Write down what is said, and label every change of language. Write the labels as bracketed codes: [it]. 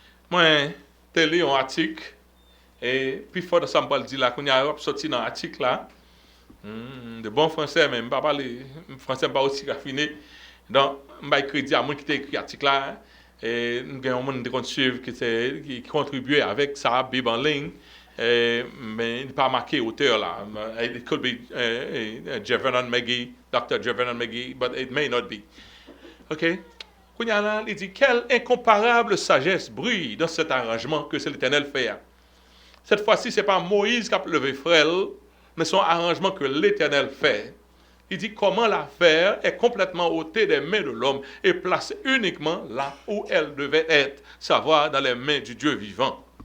[fr] Moi, j'ai lu un article, et puis il faut que ça me dise là, qu'on y a sorti dans l'article là, de bon français, mais je ne parle pas français pas aussi raffiné. Donc, je vais crédit à moi qui t'a écrit l'article là. Et nous avons des gens qui contribuent avec ça, Bible en ligne, mais il n'est pas marqué auteur là. [en] It could be Jevernon McGee, Dr. Jevernon McGee, but it may not be. OK? [fr] Il dit, quelle incomparable sagesse brille dans cet arrangement que c'est l'Éternel fait. Cette fois-ci, ce n'est pas Moïse qui a levé frêle, mais son arrangement que l'Éternel fait. Il dit comment l'affaire est complètement ôtée des mains de l'homme et placée uniquement là où elle devait être, savoir dans les mains du Dieu vivant.